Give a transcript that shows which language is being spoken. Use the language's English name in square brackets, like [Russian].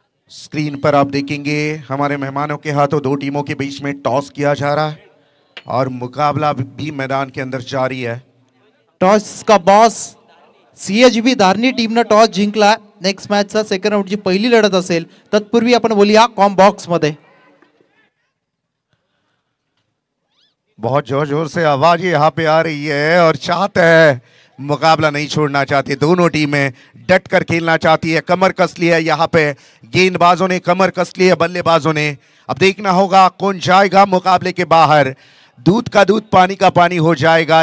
[Hindi] Screen पर आप देखेंगे हमारे मेहमानों के हाथों 2 टीमों के बीच में टॉस किया जा रहा है और मुकाबला भी मैदान के अंदर जारी है। टॉस का बॉस [Marathi] CHB धारणी टीमने टॉस जिंकला। नेक्स्ट मॅचचा सेकंड राऊंडची पहिली लढत असेल, तत्पूर्वी आपण बोलूया कॉम बॉक्स मध्ये। [Hindi] बहुत जोर जोर से आवाज यहाँ पे आ रही है और चाहते हैं मुकाबला नहीं छोड़ना चाहती, दोनों टीमें डट कर खेलना चाहती है। कमर कस ली है यहाँ पे गेंदबाजों ने, कमर कस ली है बल्लेबाजों ने। अब देखना होगा कौन जाएगा मुकाबले के बाहर। दूध का दूध पानी का पानी हो जाएगा।